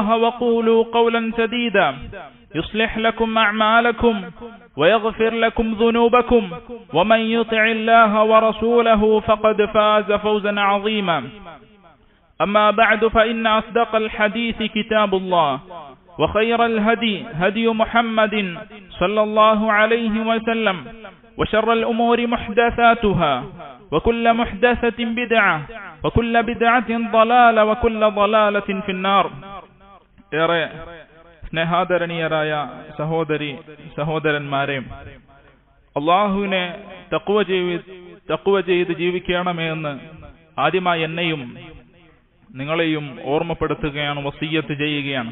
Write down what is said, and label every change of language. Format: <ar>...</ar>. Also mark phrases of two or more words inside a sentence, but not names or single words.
<ar>وقولوا قولا سديدا يصلح لكم أعمالكم ويغفر لكم ذنوبكم ومن يطع الله ورسوله فقد فاز فوزا عظيما أما بعد فإن أصدق الحديث كتاب الله وخير الهدي هدي محمد صلى الله عليه وسلم وشر الأمور محدثاتها وكل محدثة بدعة وكل بدعة ضلالة وكل ضلالة في النار.</ar> <ml>ഏറെ സ്നേഹാദരണീയരായ സഹോദരന്മാരെ, അള്ളാഹുവിനെ തഖ്വ ചെയ്ത് ജീവിക്കണമെന്ന് ആദ്യമായി എന്നെയും നിങ്ങളെയും ഓർമ്മപ്പെടുത്തുകയാണ്, വസിയ്യത്ത് ചെയ്യുകയാണ്.</ml>